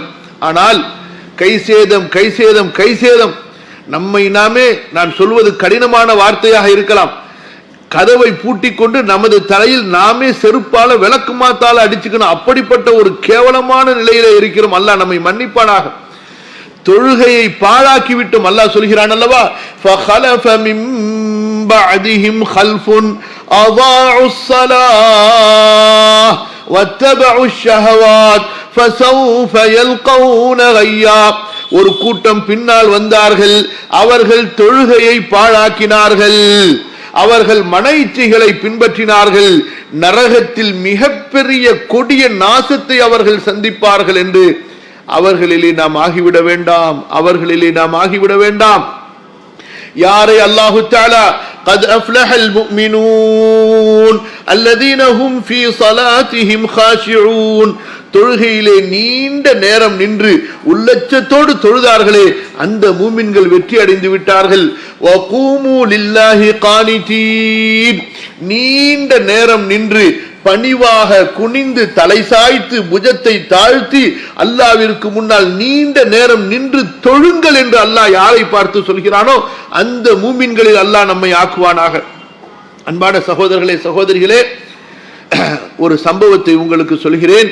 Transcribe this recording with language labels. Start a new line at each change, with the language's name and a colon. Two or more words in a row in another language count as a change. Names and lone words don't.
Tamil: ஆனால் கைசேதம் நம்மை நாமே, நான் சொல்வது கடினமான வார்த்தையாக இருக்கலாம், கதவை பூட்டிக் கொண்டு நமது தலையில் நாமே செருப்பால விளக்குமாத்தால அடிச்சுக்கணும். அப்படிப்பட்ட ஒரு கேவலமான நிலையில இருக்கிறோம். அல்லாஹ் நம்மை மன்னிப்பானாக. தொழுகையை பாழாக்கி விட்டும். அல்லாஹ் சொல்கிறான் அல்லவா,
Arabic: فَخَلَفَ مِن بَعْدِهِمْ خَلْفٌ أَضَاعُوا الصَّلَاةَ وَاتَّبَعُوا الشَّهَوَاتِ فسوف يلقون غيا.
Tamil: ஒரு கூட்டம் பின்னால் வந்தார்கள், அவர்கள் தொழுகையை பாழாக்கினார்கள், அவர்கள் மன இச்சைகளை பின்பற்றினார்கள், நரகத்தில் மிகப்பெரிய கொடிய நாசத்தை அவர்கள் சந்திப்பார்கள் என்று அவர்களிலே நாம் ஆகிவிட வேண்டாம், அவர்களிலே நாம் ஆகிவிட வேண்டாம்.
Arabic: யாரை الله تعالى قد أفلح المؤمنون الذين هم في صلاتهم خاشعون,
Tamil: தொழுகையிலே நீண்ட நேரம் நின்று உள்ளச்சத்தோடு தொழுதார்களே அந்த மூமின்கள் வெற்றி அடைந்து விட்டார்கள்.
Arabic: وقوموا لله قانتين,
Tamil: நீண்ட நேரம் நின்று பணிவாக குனிந்து தலை சாய்த்து புஜத்தை தாழ்த்தி அல்லாஹ்விற்கு முன்னால் நீண்ட நேரம் நின்று தொழுங்கள் என்று அல்லாஹ் யாரை பார்த்து சொல்கிறானோ அந்த மூமின்களில் அல்லாஹ் நம்மை ஆக்குவானாக. அன்பான சகோதரர்களே சகோதரிகளே, ஒரு சம்பவத்தை உங்களுக்கு சொல்கிறேன்.